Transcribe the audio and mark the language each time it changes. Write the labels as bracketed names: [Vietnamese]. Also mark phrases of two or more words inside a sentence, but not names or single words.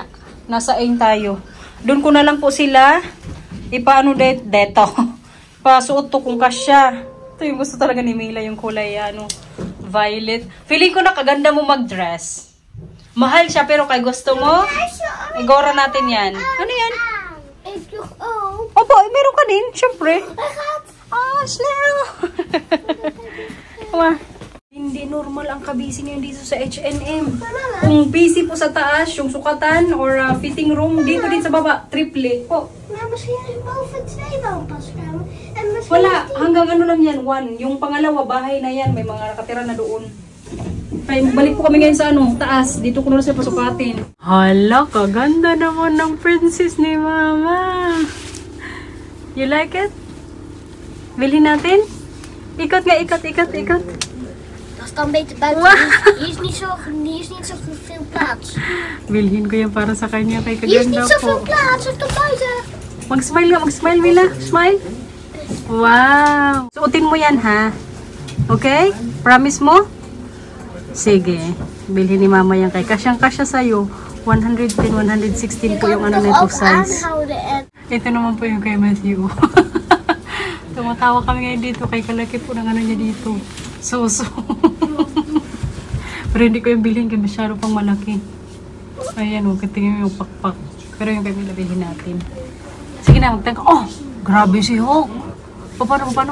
[Filipino] Nasa 8 tayo. Doon ko na lang po sila. Ipaano deto. Pasuot to kung kasya. Ito yung gusto talaga ni Mila. Yung kulay, violet. Feeling ko nakaganda mo mag-dress. Mahal siya pero kay gusto mo, igora natin yan. Ano yan? [Dutch] Ik doe ook. [Filipino] Opo, meron ka din. Siyempre. Snell. Hindi normal ang kabisi ngayon dito sa H&M. Kung busy po sa taas, yung sukatan or [English] fitting room, [Filipino] dito din sa baba, triple. [Dutch] Maar misschien is boven 2 wel een paskamer. En misschien [Filipino] Wala, hanggang ano lang yan, 1. Yung pangalawa, bahay na yan, may mga nakatira na doon. Kaya balik po kami ngayon sa taas. Dito ko na siya pasukatin. Hala, kaganda naman ng princess ni Mama. [English] You like it? [Filipino] Bilhin natin? Ikot nga, ikot. [Dutch] Dat is dan beter buiten. Hier is niet zo veel plaats. [Filipino] Bilhin ko yan para sa kanya. Kay [Dutch] Hier is [Filipino] kaganda [Dutch] niet zoveel [Filipino] po. [Dutch] plaats. Het kan buiten. [Filipino] Mag-smile nga, mag-smile, Mila. Smile. Wow! Suotin mo yan, ha? Okay? Promise mo? Sige. Bilhin ni mama yan kay kasyang-kasya sa'yo. 110, 116 po yung ano nito size. [Dutch] Aanhouden en... [Filipino] Ito naman po yung kay Matthew. Tumatawa kami ngayon dito kay kalaki po ng ano niya dito. Suso. Pero hindi ko yung bilhin kaya masyado pang malaki. Ayan o, katingin yung pakpak. Pero yung kay Mila bilhin natin. Sige na, magtangka. Oh! Grabe si Hulk! Paano?